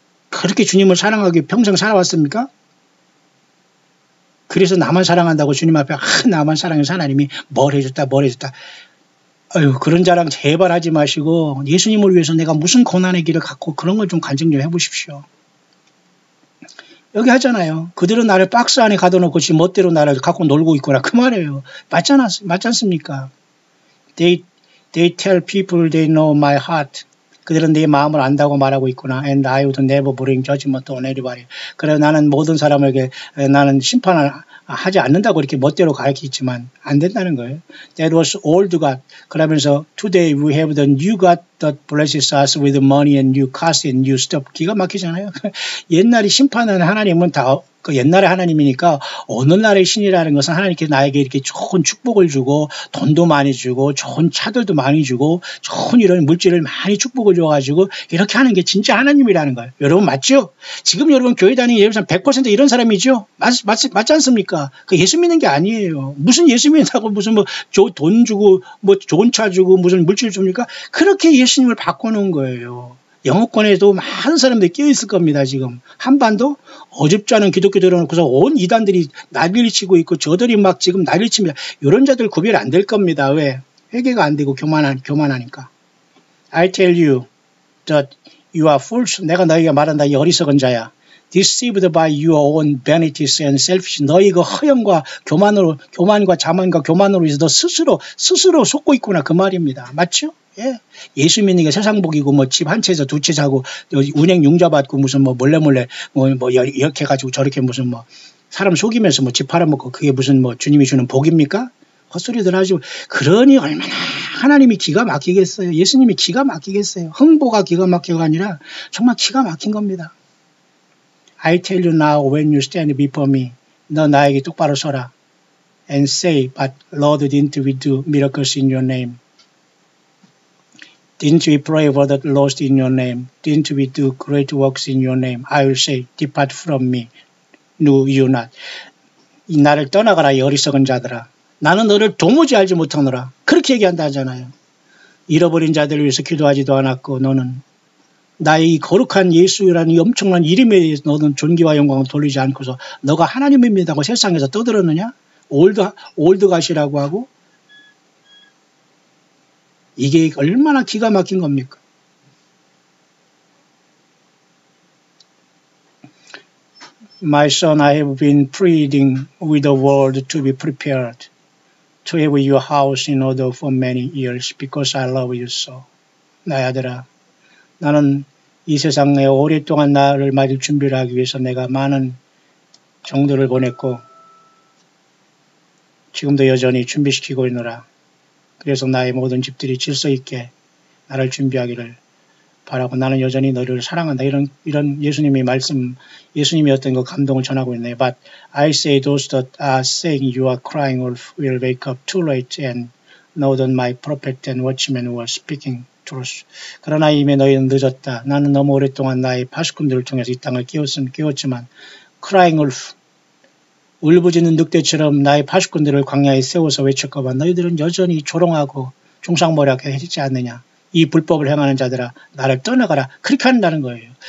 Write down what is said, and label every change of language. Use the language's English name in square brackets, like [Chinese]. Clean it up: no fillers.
[Korean] 그렇게 주님을 사랑하기 평생 살아왔습니까? 그래서 나만 사랑한다고 주님 앞에 나만 사랑해서 하나님이 뭘 해줬다 아유 그런 자랑 제발 하지 마시고 예수님을 위해서 내가 무슨 고난의 길을 갖고 그런 걸 좀 간증 좀 해보십시오. 여기 하잖아요. 그들은 나를 박스 안에 가둬놓고 지 멋대로 나를 갖고 놀고 있구나. 그 말이에요. 맞지 않습니까? [English] They tell people they know my heart. [Korean] 그들은 내 마음을 안다고 말하고 있구나. [English] And I would never bring judgment on anybody. [Korean] 그래 나는 모든 사람에게 나는 심판을 하지 않는다고 이렇게 멋대로 가르치지만 안 된다는 거예요. [English] That was old God. [Korean] 그러면서 [English] today we have the new God that blesses us with money and new cars and new stuff. [Korean] 기가 막히잖아요. 옛날에 심판하는 하나님은 다 그 옛날의 하나님이니까 오늘날의 신이라는 것은 하나님께 나에게 이렇게 좋은 축복을 주고 돈도 많이 주고 좋은 차들도 많이 주고 좋은 이런 물질을 많이 축복을 줘가지고 이렇게 하는 게 진짜 하나님이라는 거예요. 여러분 맞죠? 지금 여러분 교회 다니는 예루살렘 100% 이런 사람이죠? 맞지 않습니까? 그 예수 믿는 게 아니에요. 무슨 예수 믿는다고 무슨 뭐 돈 주고 뭐 좋은 차 주고 무슨 물질 줍니까? 그렇게 예수님을 바꿔놓은 거예요. 영어권에도 많은 사람들이 끼어있을 겁니다. 지금 한반도 어줍지 않은 기독교 들어놓고서 온 이단들이 난리를 치고 있고 저들이 막 지금 난리를 칩니다. 이런 자들 구별 안 될 겁니다. 왜? 회개가 안 되고 교만하니까. [English] I tell you that you are fools. [Korean] 내가 너희가 말한다. 이 어리석은 자야. [English] deceived by your own vanities and selfish. [Korean] 너희 그 허영과 교만과 자만과 교만으로 해서 너 스스로 속고 있구나 그 말입니다. 맞죠? 예. 예수 믿는 게 세상 복이고 뭐 집 한 채에서 두 채 자고 운행 융자 받고 무슨 뭐 몰래 뭐 이렇게 해가지고 저렇게 무슨 뭐 사람 속이면서 뭐 집 팔아먹고 그게 무슨 뭐 주님이 주는 복입니까? 헛소리들 하시고. 그러니 얼마나 하나님이 기가 막히겠어요. 예수님이 기가 막히겠어요. 흥보가 기가 막혀가 아니라 정말 기가 막힌 겁니다. [English] I tell you now when you stand before me. [Korean] 너 나에게 똑바로 서라. [English] And say, but Lord, didn't we do miracles in your name? Didn't we pray for the lost in your name? Didn't we do great works in your name? I will say, depart from me. Knew you not. [Korean] 이 나를 떠나가라 이 어리석은 자들아. 나는 너를 도무지 알지 못하노라. 그렇게 얘기한다 하잖아요. 잃어버린 자들을 위해서 기도하지도 않았고 너는 나의 이 거룩한 예수라는 이 엄청난 이름에 대해서 너는 존귀와 영광을 돌리지 않고서 너가 하나님입니다고 세상에서 떠들었느냐? 올드갓이라고 하고. 이게 얼마나 기가 막힌 겁니까? [English] My son, I have been pleading with the world to be prepared to have your house in order for many years because I love you so. [Korean] 나의 아들아, 나는 이 세상에 오랫동안 나를 맞을 준비를 하기 위해서 내가 많은 정도를 보냈고 지금도 여전히 준비시키고 있노라. 그래서 나의 모든 집들이 질서 있게 나를 준비하기를 바라고 나는 여전히 너를 사랑한다. 이런 예수님의 말씀, 예수님의 어떤 그 감동을 전하고 있네요. [English] But I say those that are saying you are crying wolf will wake up too late and know that my prophet and watchmen were speaking truth. [Korean] 그러나 이미 너희는 늦었다. 나는 너무 오랫동안 나의 파수꾼들을 통해서 이 땅을 깨웠지만 [English] crying wolf, [Korean] 울부짖는 늑대처럼 나의 파수꾼들을 광야에 세워서 외쳤거만 너희들은 여전히 조롱하고 중상모략해 하지 않느냐. 이 불법을 행하는 자들아 나를 떠나가라. 그렇게 한다는 거예요.